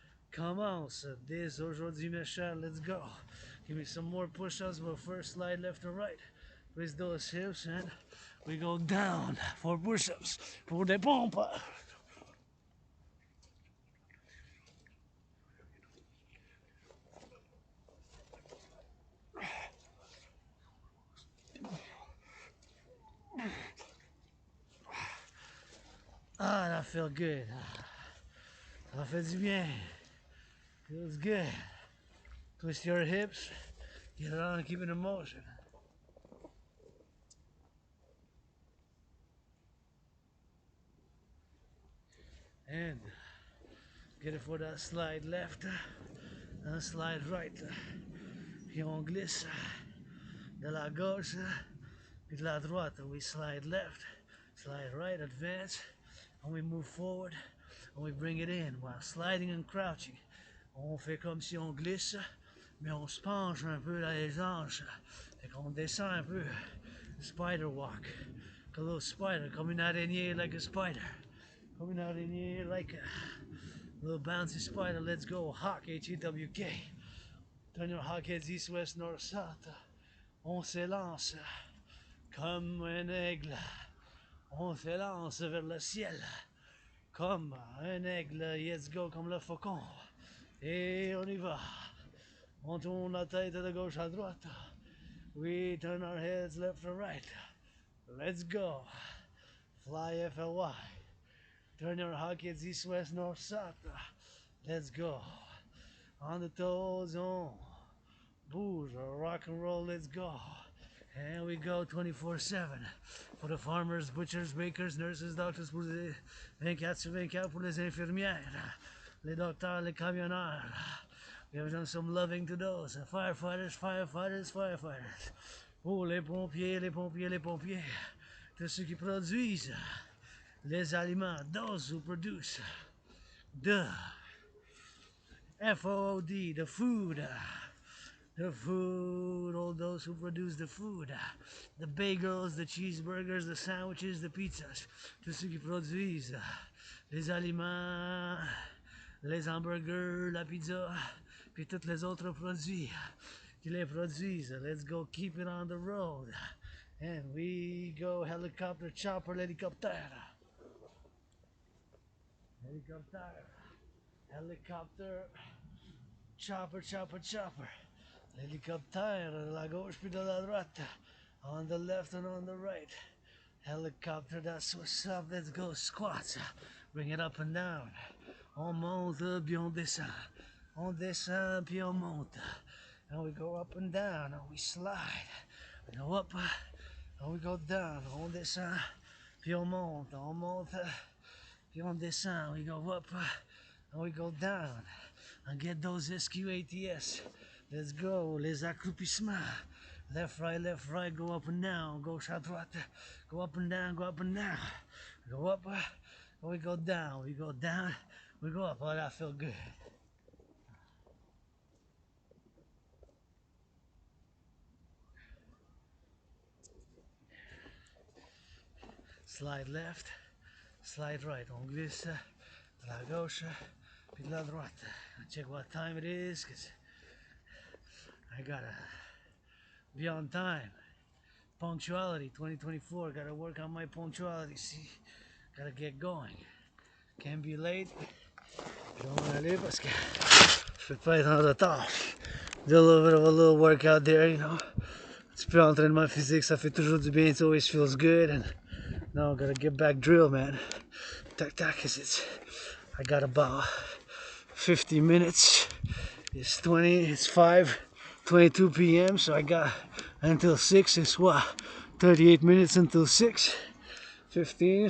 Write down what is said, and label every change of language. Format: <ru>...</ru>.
<fr>commence dès aujourd'hui, mes chers.</fr> <en>Let's go. Give me some more push-ups, but first slide left and right. Twist those hips and we go down for push-ups.</en> <fr>Pour des pompes.</fr> <en>Ah, that felt good.</en> <fr>Ça fait du bien.</fr> <en>Feels good. Twist your hips. Get it on and keep it in motion. And get it for that slide left and slide right.</en> <fr>Puis on glisse de la gauche puis de la droite.</fr> <en>We slide left, slide right, advance, and we move forward and we bring it in while sliding and crouching.</en> <fr>On fait comme si on glisse, mais on se penche un peu dans les hanches. Fait qu'on descend un peu.</fr> <en>Spider walk. Like a little spider,</en> <fr>comme une araignée</fr> <en>like a spider.</en> <fr>Comme une araignée</fr> <en>like a little bouncy spider. Let's go. Hawk, H-E-W-K. Turn your hawk heads east, west, north, south.</en> <fr>On s'élance comme un aigle. On s'élance vers le ciel comme un aigle.</fr> <en>Let's go,</en> <fr>comme le faucon. Et on y va. On tourne la tête de gauche à droite.</fr> <en>We turn our heads left and right. Let's go. Fly F-L-Y. Turn your hawk heads east, west, north, south. Let's go. On the toes, on. Booze, rock and roll, let's go. And we go 24/7. For the farmers, butchers, bakers, nurses, doctors,</en> <fr>pour les 24/24 pour les infirmières, les docteurs, les camionneurs.</fr> <en>We have done some loving to those. Firefighters, firefighters, firefighters.</en> <fr>Oh, les pompiers, les pompiers, les pompiers. Tous ceux qui produisent les aliments,</fr> <en>those who produce the FOOD, the food. The food, all those who produce the food, the bagels, the cheeseburgers, the sandwiches, the pizzas,</en> <fr>tous ceux qui produisent les aliments, les hamburgers, la pizza, puis tous les autres produits qui les produisent.</fr> <en>Let's go, keep it on the road. And we go helicopter, chopper, l'hélicoptère. Helicopter, helicopter, chopper, chopper, chopper.</en> <fr>L'hélicoptère de la gauche puis de la droite.</fr> <en>On the left and on the right. Helicopter, that's what's up. Let's go squats. Bring it up and down.</en> <fr>On monte puis on descend. On descend puis on monte.</fr> <en>And we go up and down and we slide. We go up and we go down.</en> <fr>On descend puis on monte. On monte puis on descend.</fr> <en>We go up and we go down. And get those SQATS. Let's go,</en> <fr>les accroupissements.</fr> <en>Left, right, go up and down.</en> <fr>Gauche à droite,</fr> <en>go up and down, go up and down. Go up, we go down, we go down, we go up. Oh, that felt good. Slide left, slide right.</en> <fr>On glisse de la gauche puis de la droite.</fr> <en>Check what time it is, because I gotta be on time. Punctuality 2024. Gotta work on my punctuality. See, gotta get going. Can't be late.</en> <fr>Je vais m'en aller parce que je peux pas être en retard.</fr> <en>Do a little bit of a little workout there, you know.</en> <fr>Un petit peu d'entraînement physique, ça fait toujours du bien.</fr> <en>It always feels good. And now I gotta get back drill, man. Tac tac, cause I got about 50 minutes. It's 5:22 p.m. So I got until 6. It's what? 38 minutes until 6:15.</en>